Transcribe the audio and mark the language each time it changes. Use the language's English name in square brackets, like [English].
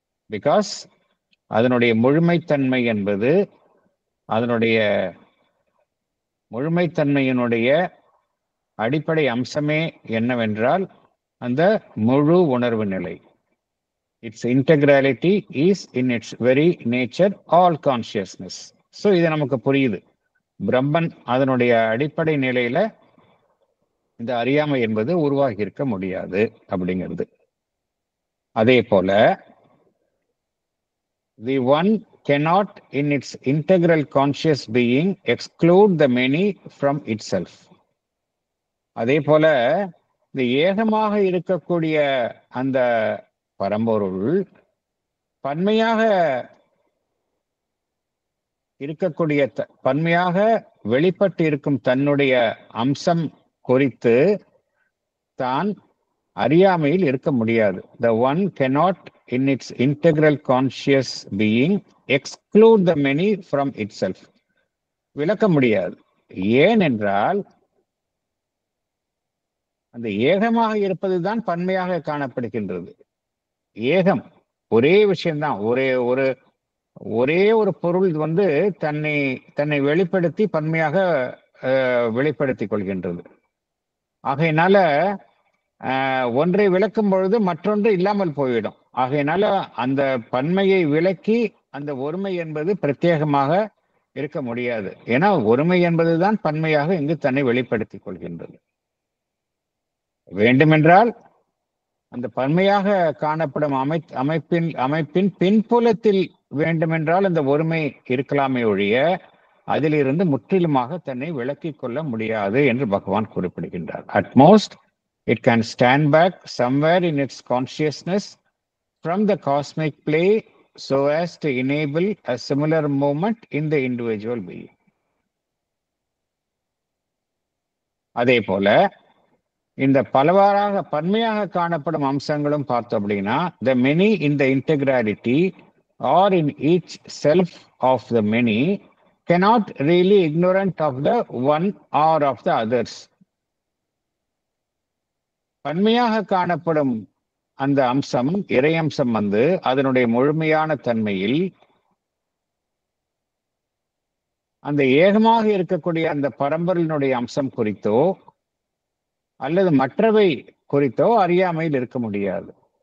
[Tamil] Because அதனுடைய முழுமைத்தன்மை என்பது அதனுடைய முழுமைத்தன்மையினுடைய அடிப்படை அம்சமே என்னவென்றால் அந்த முழு உணர்வு நிலை. [English] Its integrality is in its very nature all consciousness. [Tamil] So இது நமக்கு புரியுது. பிரம்மன் அதனுடைய அடிப்படை நிலையில இந்த அறியாமை என்பது உருவாகி இருக்க முடியாது அப்படிங்கிறது. அதே போல [English] the one cannot in its integral conscious being exclude the many from itself. [Tamil] அதே போல இந்த ஏகமாக இருக்கக்கூடிய அந்த பரம்பொருள் பன்மையாக இருக்கக்கூடிய பன்மையாக வெளிப்பட்டு இருக்கும் தன்னுடைய அம்சம் குறித்து தான் அறியாமையில் இருக்க முடியாது. [English] The one cannot in its integral conscious being exclude the many from itself. [Tamil] விளக்க முடியாது. ஏனென்றால் அந்த ஏகமாக இருப்பதுதான் பன்மையாக காணப்படுகின்றது. ஏகம் ஒரே விஷயம்தான். ஒரே ஒரு பொருள் தன்னை வெளிப்படுத்தி பன்மையாக வெளிப்படுத்திக் கொள்கின்றது. ஆகையினால ஒன்றை விளக்கும் பொழுது மற்றொன்று இல்லாமல் போய்விடும். ஆகையினால அந்த பன்மையை விலக்கி அந்த ஒருமை என்பது பிரத்யேகமாக இருக்க முடியாது. ஏன்னா ஒருமை என்பதுதான் பன்மையாக இங்கு தன்னை வெளிப்படுத்திக் கொள்கின்றது. வேண்டுமென்றால் அந்த பன்மையாக காணப்படும் அமைப்பின் பின்புலத்தில் வேண்டுமென்றால் அந்த ஒருமை இருக்கலாமே ஒழிய அதிலிருந்து முற்றிலுமாக தன்னை விலக்கிக் கொள்ள முடியாது என்று பகவான் குறிப்பிடுகின்றார். [English] At most it can stand back somewhere in its consciousness from the cosmic play so as to enable a similar movement in the individual being. [Tamil] அதே போல இந்த பலவாறாக பன்மையாக காணப்படும் அம்சங்களும் பார்த்தோம் அப்படின்னா [English] the many in the integrality or in each self of the many cannot really ignorant of the one or of the others. [Tamil] பன்மையாக காணப்படும் அந்த அம்சம் இறையம்சம் அதனுடைய முழுமையான தன்மையில் அந்த ஏகமாக இருக்கக்கூடிய அந்த பரம்பரையினுடைய அம்சம் குறித்தோ அல்லது மற்றவை குறித்தோ அறியாமையில் இருக்க முடியாது.